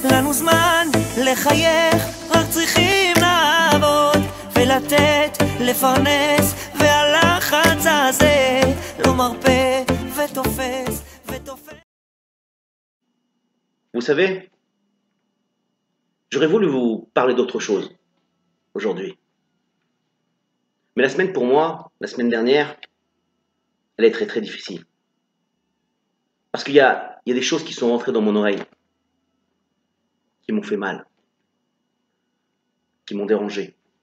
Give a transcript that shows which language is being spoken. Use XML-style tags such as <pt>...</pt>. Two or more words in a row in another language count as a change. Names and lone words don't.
<he>לנו זמן לחייך, רק צריכים לעבוד ולתת, לפרנס, והלחץ הזה לא מרפא ותופס ותופס.</he> <fr>Vous savez, j'aurais voulu vous parler d'autre chose aujourd'hui. Mais la semaine pour moi, la semaine dernière, elle est très très difficile. Parce qu'il y a des choses qui sont rentrées dans mon oreille, qui m'ont fait mal, qui m'ont dérangé.</fr>